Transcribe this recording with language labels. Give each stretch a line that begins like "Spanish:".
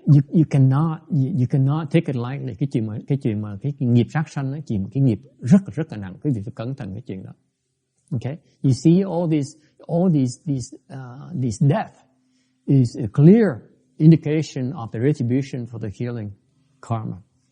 English: You cannot take it lightly.
Vietnamese: Cái chuyện mà cái nghiệp sát sanh ấy, cái nghiệp rất là nặng. Quý vị phải cẩn thận cái chuyện đó.
English: Okay? You see all these death is a clear indication of the retribution for the killing karma.